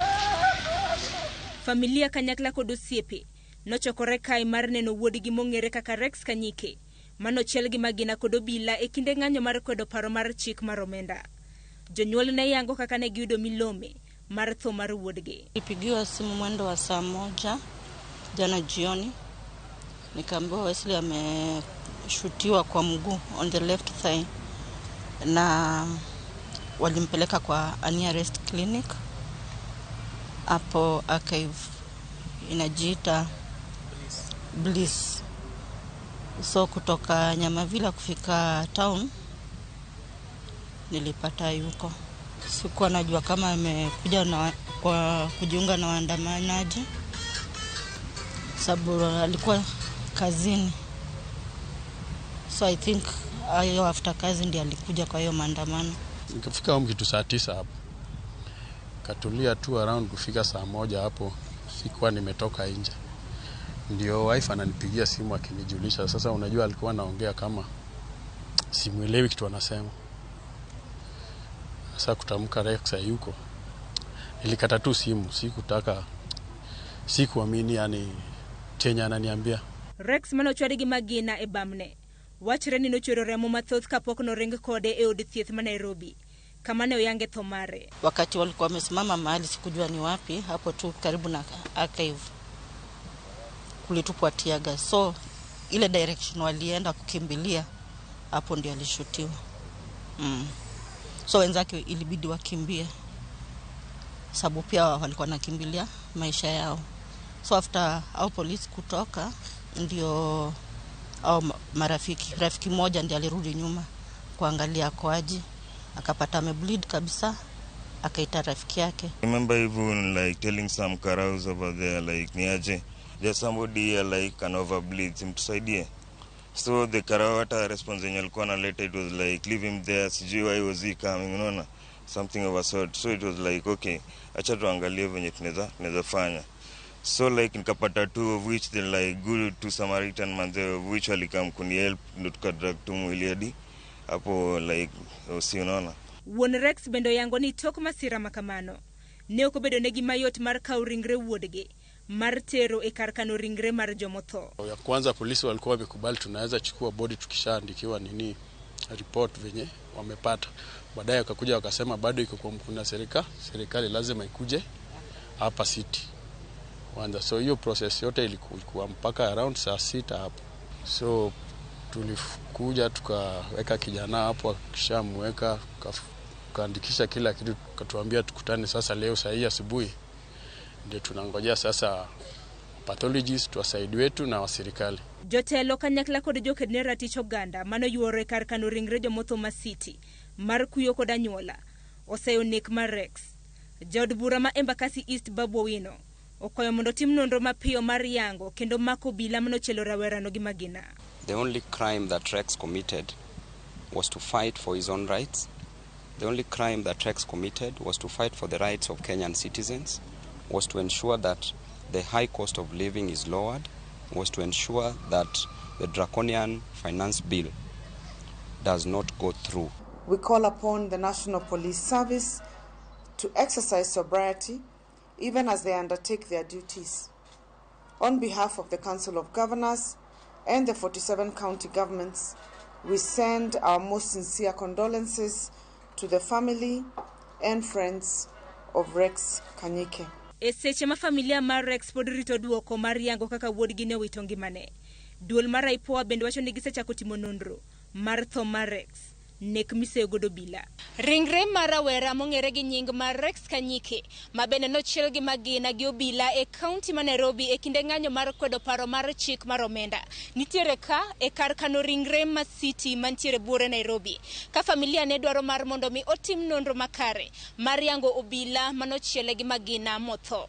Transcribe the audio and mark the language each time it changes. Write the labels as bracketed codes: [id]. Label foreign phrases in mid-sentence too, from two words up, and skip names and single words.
[luo] Familia kanyakla kod osiepe nochokore kai mar neno wuodgi mong'ere kaka Rex Kanyike mano chiel gi magina kod obila e kinde ng'anyo mar kwedo paro mar chik mar omenda. Jonyuol ne yango kaka ne giyudo milome mar tho mar wuodgi. [sw] Nipigiwa simu mwendo wa saa 1 jana jioni nikaambiwa Wesley ameshutiwa kwa mguu [en] on the left thigh [sw] na walimpeleka kwa [en] nearest clinic [sw] hapo Archive inajiita Bliss. So kutoka Nyamavila kufika town nilipata yuko. Sikuwa najua kama amekuja kwa kujiunga na waandamanaji sababu alikuwa kazini. [en] So I think [sw] ayo after kazi ndiye alikuja kwa hiyo maandamano. Nikafika huko kitu saa 9 hapo. Katulia tu around kufika saa 1 hapo. Sikuwa nimetoka nje. Ndio wife ananipigia simu akinijulisha. Sasa unajua alikuwa anaongea kama simuelewi kitu anasema. Sasa kutamka Rex yuko. Nilikata tu simu, sikuamini yani chenye ananiambia. [luo] Rex manochwadi gi magina e bamne. Wachre ni nochwero remo mathoth kapok no ring kode e od thieth ma Nairobi. Kama ne oyange tho mare. [sw] Wakati walikuwa wamesimama mahali sikujua ni wapi, hapo tu karibu na Archive. kulitupwa tear gas. So ile direction walienda kukimbilia, hapo ndio alishutiwa. So wenzake ilibidi wakimbie, sababu pia walikuwa nakimbilia maisha yao. [en] So after [sw] au police kutoka, ndio au rafiki moja ndiye alirudi nyuma kuangalia kwaji, akapata amebleed kabisa, akaita rafiki yake. [en] Remember even like telling some karaos over there like niaje, there's somebody here like can overbleed, simtusaidie. [sw] So the karao hata response yenye alikuwa analeta, [en] it was like leave him there, sijui why was he coming, unaona, something of a sort. So it was like okay, [sw] acha tuangalie venye tunaweza fanya. [en] So like [sw] nikapata [en] two of which they like good to Samaritan man, of which [sw] walikam kuni help ndo tukadrag tu mwili hadi hapo like usiona. [luo] Wuon Rex bendo yango ni tok masira makamano ne ok obedo negi mayot mar kawo ringre wuodgi mar tero e kar kano ringre mar jomotho. [sw] Ya kwanza polisi walikuwa wamekubali tunaweza chukua body tukishaandikiwa report venye wamepata. Baadaye wakakuja wakasema bado iko kwa mkuna serikali lazima ikuje hapa city. So hiyo process yote ilikuwa mpaka around saa 6 hapo. So tulikuja tukaweka kijana hapo, kishamweka tukaandikisha kila kitu, tukatuambia tukutane sasa leo saa hii asubuhi. Ndio tunangojea sasa pathologists tuwasaidi wetu na wa serikali. [luo] Jotelo kanyakla kod jokedne ratich oganda mano yuore kar kano ringre jomotho ma city mar kuyo kod anyuola oseyo nek mar Rex. Jod bura ma Embakasi East Babu Owino okoyo mondo tim nonro mapiyo mar yango kendo mako obila mano chelo rawerano gi magina. [en] The only crime that Rex committed was to fight for his own rights. The only crime that Rex committed was to fight for the rights of Kenyan citizens, was to ensure that the high cost of living is lowered, was to ensure that the draconian finance bill does not go through. We call upon the National Police Service to exercise sobriety even as they undertake their duties. On behalf of the Council of Governors and the 47 county governments, we send our most sincere condolences to the family and friends of Rex Kanyike. [luo] Seche ma familia mar Rex pod rito duoko mar yango kaka wuodgi ne owito ngimane. Duol mar IPOA bende wacho ni gisechako timo nonro mar tho mar Rex, nek misegodo bila. Ringre mar rawera mong'ere gi nying mar Rex Kanyike ma bende nochiel gi magina gi obila e kaunti ma Nairobi e kinde ng'anyo mar kwedo paro mar chik mar omenda nitiere ka e kar kano ringre ma city mantiere buore Nairobi, ka familia ne dwaro mar mondo mi otim nonro makare mar yango obila manochiele gi magina motho.